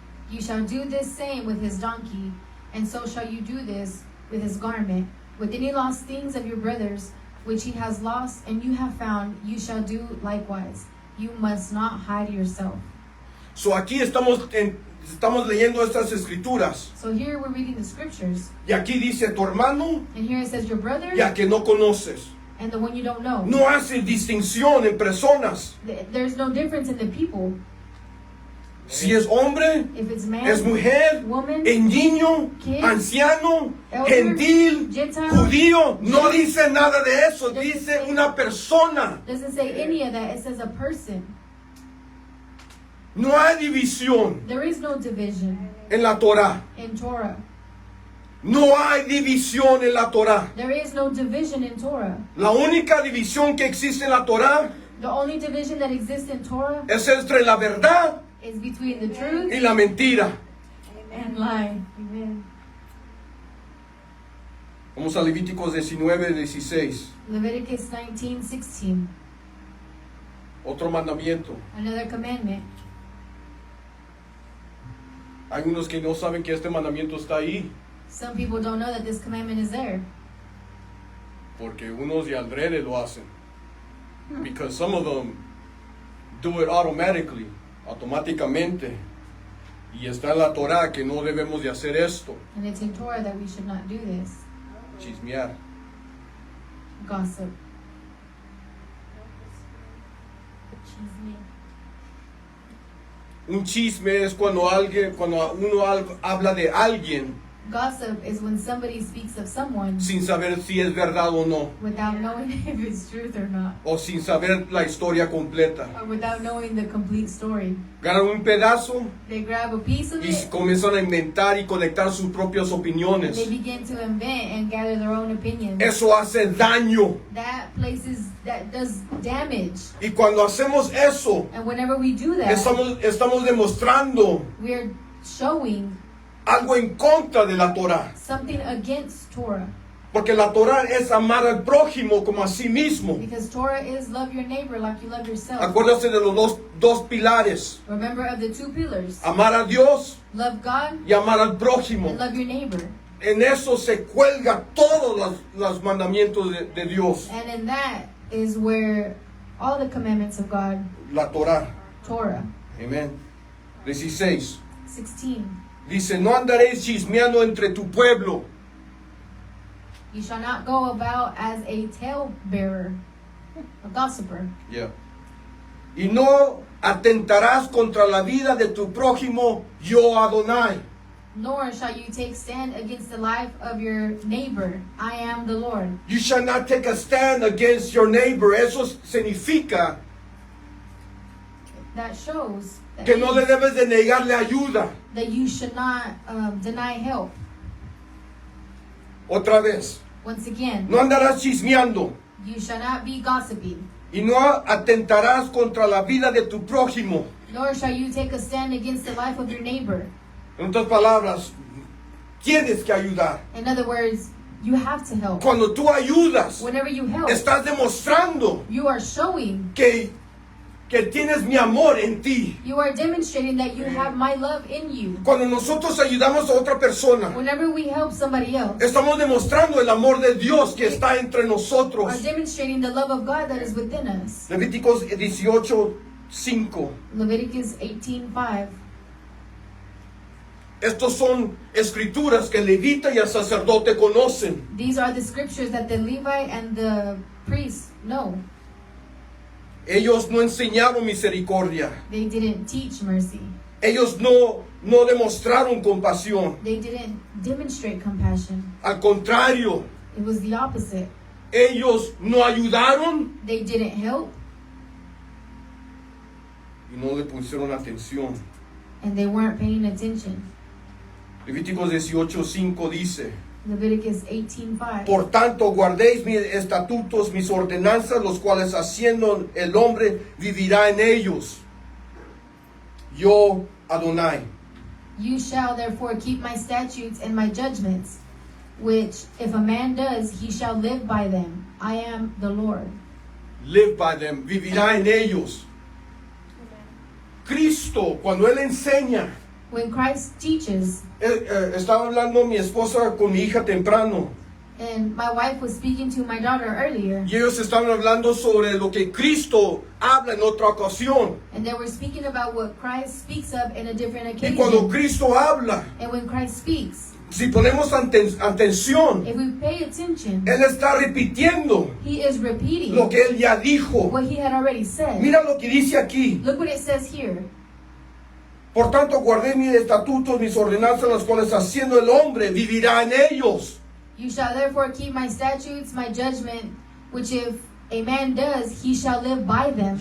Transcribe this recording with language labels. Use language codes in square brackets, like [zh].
[en] You shall do this same with his donkey, and so shall you do this with his garment. With any lost things of your brothers, which he has lost and you have found, you shall do likewise. You must not hide yourself. [es] So aquí estamos leyendo estas escrituras, [en] So here we're reading the scriptures, [es] y aquí dice tu hermano [en] and here it says your brother [es] ya que no conoces. [en] and the one you don't know. [es] No hace distinción en personas. [en] There's no difference in the people. [es] Si es hombre, [en] If it's man, [es] es mujer, [en] woman, [es] en niño, [en] kid, [es] anciano, [en] elder, [es] gentil, [en] Gentile, [es] judío, no [en] Jew. [es] dice nada de eso, [en] Doesn't [es] dice [en] say- [es] una persona. [en] doesn't say any of that. It says a person. [es] No hay división [en] There is no division [es] en la Torah. [en] in Torah. [es] No hay división en la Torah. [en] There is no division in Torah. [es] La única división que existe en la Torah [en] The only division that exists in Torah [es] es entre la verdad [en] is between the truth [es] y la mentira. [en] and lie. Amen. [es] Vamos a Levíticos 19:16. [en] Leviticus 19:16. [es] Otro mandamiento. [en] Another commandment. [es] Hay unos que no saben que este mandamiento está ahí, [en] Some people don't know that this commandment is there [es] porque unos de adrede lo hacen. [en] Because some of them do it [es] automáticamente. Y está en la Torah que no debemos de hacer esto, [en] and it's in Torah that we should not do this. [es] chismear. [en] Gossip. [es] Chisme. Un chisme es cuando uno habla de alguien [en] Gossip is when somebody speaks of someone [es] sin saber si es verdad o no, [en] without knowing if it's truth or not, [es] o sin saber la historia completa. [en] or without knowing the complete story. [es] Ganan un pedazo [en] They grab a piece of [es] y [en] it, [es] comienzan a inventar y conectar sus propias [en] and [es] opiniones. [en] they begin to invent and gather their own opinions. [es] Eso hace daño. [en] That does damage. [es] Y cuando hacemos eso, [en] And whenever we do that, [es] estamos demostrando [en] we're showing [es] algo en contra de la Torah. [en] something against Torah. [es] Porque la Torah es amar al prójimo como a sí mismo. [en] Because Torah is love your neighbor like you love yourself. [es] Acuérdate de los dos pilares. [en] Remember of the two pillars. [es] Amar a Dios [en] Love God [es] y amar al prójimo. [en] and love your neighbor. [es] En eso se cuelga todos los mandamientos de Dios. [en] And in that is where all the commandments of God, [es] La Torah. [en] Torah. [es] Amén. 16. 16. Dice, no andaréis chismeando entre tu pueblo. [en] You shall not go about as a talebearer, a gossiper. Yeah. [es] Y no atentarás contra la vida de tu prójimo, yo Adonai. [en] Nor shall you take stand against the life of your neighbor. I am the Lord. You shall not take a stand against your neighbor. [es] Eso significa [en] That shows that, [es] que no le debes de negarle ayuda. [en] that you should not deny help. [es] Otra vez. [en] Once again, [es] No andarás chismeando. [en] you shall not be gossiping. [es] Y no atentarás contra la vida de tu prójimo. [en] Nor shall you take a stand against the life of your neighbor. [es] En otras palabras, tienes que ayudar. [en] In other words, you have to help. [es] Cuando tú ayudas, [en] Whenever you help, [es] estás demostrando [en] you are showing, [es] que tienes mi amor en ti. [en] you are demonstrating that you have my love in you. [es] Cuando nosotros ayudamos a otra persona, [en] Whenever we help somebody else, [es] estamos demostrando el amor de Dios que está entre [en] are [es] nosotros. [en] demonstrating the love of God that is within us. [es] Levíticos 18:5. [en] Leviticus 18:5. [es] Estos son escrituras que el levita y el sacerdote conocen. [en] These are the scriptures that the Levite and the priest know. [es] Ellos no enseñaron misericordia. [en] They didn't teach mercy. [es] Ellos no demostraron compasión. [en] They didn't demonstrate compassion. [es] Al contrario, [en] It was the opposite. [es] ellos no ayudaron [en] They didn't help, [es] y no le pusieron atención. [en] and they weren't paying attention. [es] Levíticos 18:5 dice: [en] Leviticus 18:5. [es] Por tanto, guardéis mis estatutos, mis ordenanzas, los cuales haciendo el hombre vivirá en ellos. Yo, Adonai. [en] You shall therefore keep my statutes and my judgments, which if a man does, he shall live by them. I am the Lord. Live by them, [es] vivirá en ellos. Cristo, cuando Él enseña, [en] When Christ teaches, [es] estaba hablando mi esposa con mi hija temprano, [en] and my wife was speaking to my daughter earlier, [es] y ellos estaban hablando sobre lo que Cristo habla en otra ocasión. [en] and they were speaking about what Christ speaks of in a different [es] Y cuando [en] occasion. [es] Cristo habla, [en] And when Christ speaks, [es] si ponemos atención, [en] if we pay attention, [es] Él está repitiendo [en] he is repeating [es] lo que Él ya dijo. [en] what he had already said. [es] Mira lo que dice aquí. [en] Look what it says here. [es] Por tanto, guardé mis estatutos, mis ordenanzas, las cuales haciendo el hombre vivirá en ellos. [en] You shall therefore keep my statutes, my judgment, which if a man does, he shall live by them.